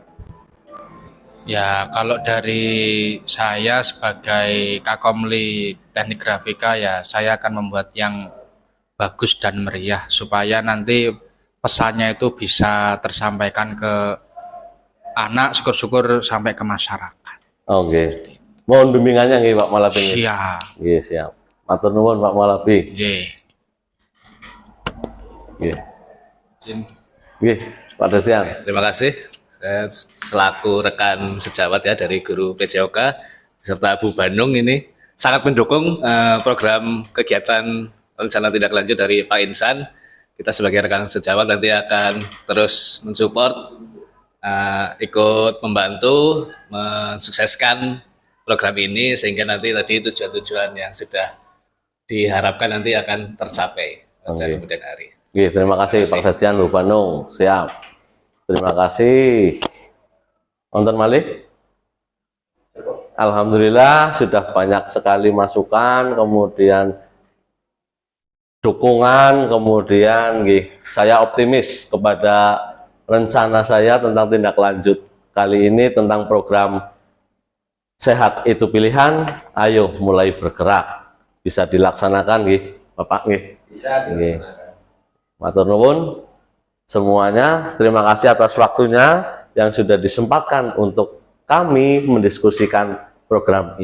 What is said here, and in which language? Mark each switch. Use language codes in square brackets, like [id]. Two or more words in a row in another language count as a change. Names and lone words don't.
[id] Ya, kalau dari saya sebagai Kakomli Teknik Grafika, ya saya akan membuat yang bagus dan meriah supaya nanti pesannya itu bisa tersampaikan ke anak, syukur-syukur sampai ke masyarakat. Oke. Mohon bimbingannya nggih Pak Malabi. Siap. [jv] Nggih, siap. Matur nuwun Pak Malabi. Nggih. Nggih, Pak Desian. [id] Terima kasih. Saya selaku rekan sejawat ya dari guru PJOK beserta Bu Bandung ini sangat mendukung program kegiatan rencana tindak lanjut dari Pak Insan. Kita sebagai rekan sejawat nanti akan terus mensupport, ikut membantu mensukseskan program ini sehingga nanti tadi tujuan-tujuan yang sudah diharapkan nanti akan tercapai pada kemudian hari. Terima kasih Pak Desian, Bu Bandung. Siap. Terima kasih. [jv] Wonten malih? [id] Alhamdulillah sudah banyak sekali masukan, kemudian dukungan, kemudian saya optimis kepada rencana saya tentang tindak lanjut kali ini tentang program Sehat Itu Pilihan. Ayo mulai bergerak. Bisa dilaksanakan Bapak Bisa dilaksanakan. [jv] Matur nuwun [id] semuanya, terima kasih atas waktunya yang sudah disempatkan untuk kami mendiskusikan program ini.